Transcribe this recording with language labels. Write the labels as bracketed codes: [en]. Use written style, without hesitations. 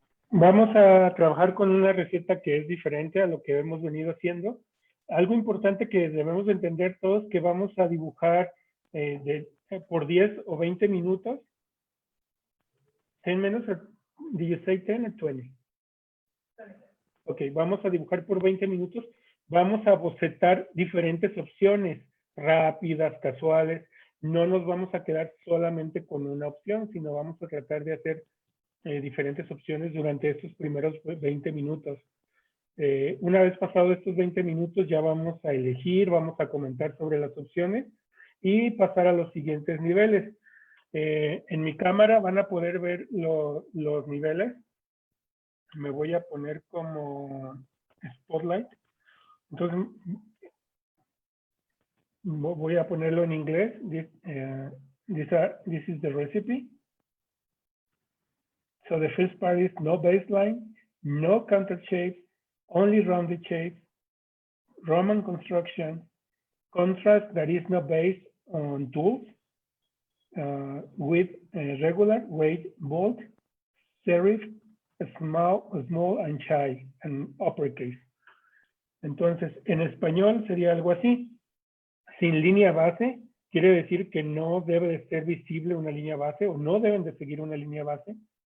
[es] Vamos a trabajar con una receta que es diferente a lo que hemos venido haciendo. Algo importante que debemos de entender todos, que vamos a dibujar por 10 o 20 minutos. [en] 10 minutes, or did you say 10 or 20? [es] Ok, vamos a dibujar por 20 minutos. Vamos a bocetar diferentes opciones, rápidas, casuales. No nos vamos a quedar solamente con una opción, sino vamos a tratar de hacer diferentes opciones durante estos primeros 20 minutos. Una vez pasados estos 20 minutos, ya vamos a elegir, vamos a comentar sobre las opciones y pasar a los siguientes niveles. En mi cámara van a poder ver los niveles. me voy a poner como spotlight. Entonces, voy a ponerlo en inglés. [en] This is the recipe. So the first part is no baseline, no counter shapes, only rounded shapes, Roman construction, contrast that is not based on tools, with regular, weight, bold, serif, small and shy, and uppercase. [es] Entonces, en español sería algo así. Sin línea base, quiere decir que no debe de ser visible una línea base o no deben de seguir una línea base.